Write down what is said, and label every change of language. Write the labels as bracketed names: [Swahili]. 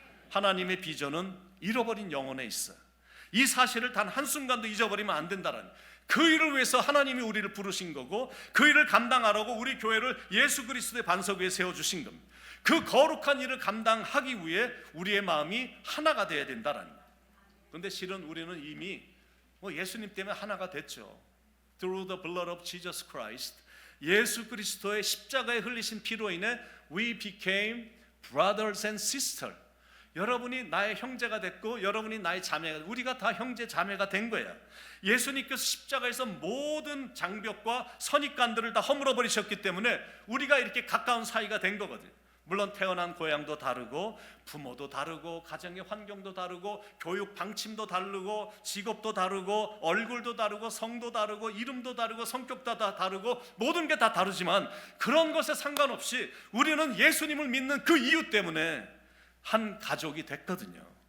[Korean] 하나님의 비전은 잃어버린 영혼에 있어요. 이 사실을 단 한순간도 잊어버리면 안 된다는, 그 일을 위해서 하나님이 우리를 부르신 거고 그 일을 감당하라고 우리 교회를 예수 그리스도의 반석 위에 세워주신 겁니다. 그 거룩한 일을 감당하기 위해 우리의 마음이 하나가 되어야 된다는 거예요. 그런데 실은 우리는 이미 예수님 때문에 하나가 됐죠. [English] Through the blood of Jesus Christ, [Korean] 예수 그리스도의 십자가에 흘리신 피로 인해 [English] we became brothers and sisters. [Korean] 여러분이 나의 형제가 됐고 여러분이 나의 자매가 됐고 우리가 다 형제 자매가 된 거야. 예수님께서 십자가에서 모든 장벽과 선입관들을 다 허물어 버리셨기 때문에 우리가 이렇게 가까운 사이가 된 거거든. 물론 태어난 고향도 다르고 부모도 다르고 가정의 환경도 다르고 교육 방침도 다르고 직업도 다르고 얼굴도 다르고 성도 다르고 이름도 다르고 성격도 다 다르고 모든 게 다 다르지만 그런 것에 상관없이 우리는 예수님을 믿는 그 이유 때문에 한 가족이 됐거든요.